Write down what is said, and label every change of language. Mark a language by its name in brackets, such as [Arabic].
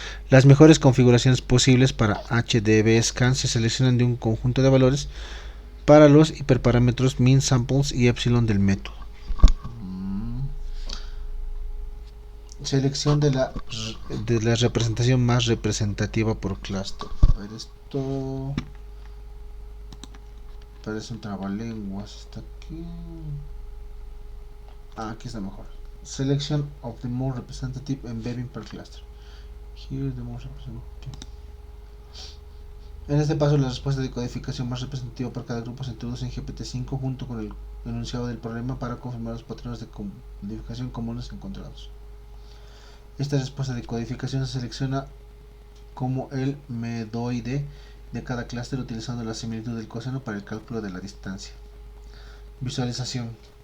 [Spanish] Las mejores configuraciones posibles para HDBE-SCAN se seleccionan de un conjunto de valores para los hiperparámetros min, samples y epsilon del método. Selección de la representación más representativa por cluster. A ver, esto parece un trabalenguas. Está aquí. Aquí está mejor. [English] Selection of the more representative embedding per cluster. Here the more representative. [Spanish] En este paso, la respuesta de codificación más representativa para cada grupo se introduce en GPT-5 junto con el enunciado del problema para confirmar los patrones de codificación comunes encontrados. Esta respuesta de codificación se selecciona como el medoide de cada clúster utilizando la similitud del coseno para el cálculo de la distancia. Visualización.